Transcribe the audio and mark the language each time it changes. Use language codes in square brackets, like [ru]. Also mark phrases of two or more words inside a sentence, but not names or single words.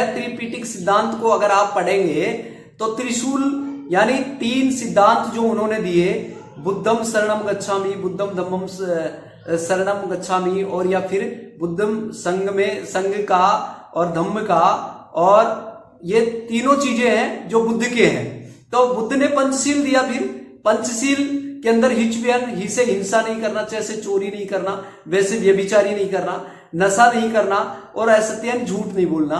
[hi] त्रिपिटक सिद्धांत को अगर आप पढ़ेंगे तो त्रिशूल यानी 3 सिद्धांत जो उन्होंने दिए, [pi] बुद्धम शरणम गच्छामि, बुद्धम धम्मम शरणम गच्छामि, [hi] और या फिर बुद्धम संघ का और धम्म का, और ये तीनों चीजें हैं जो बुद्ध के हैं। तो बुद्ध ने पंचशील दिया, फिर पंचशील के अंदर ही से हिंसा नहीं करना, जैसे चोरी नहीं करना, वैसे व्यभिचारी नहीं करना, नशा नहीं करना, और असत्य झूठ नहीं बोलना।